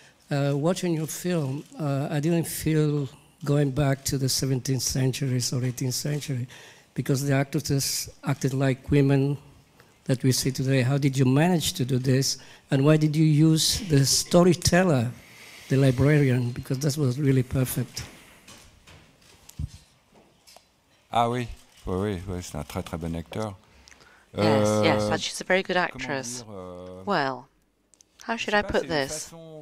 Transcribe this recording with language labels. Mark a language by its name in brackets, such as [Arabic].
[English] Watching your film, I didn't feel going back to the 17th century or 18th century because the actresses acted like women that we see today. How did you manage to do this? And why did you use the storyteller, the librarian? Because that was really perfect. [French] Ah oui, oui, c'est un très très bon acteur. [English] Yes, she's a very good actress. Well, how should I put this?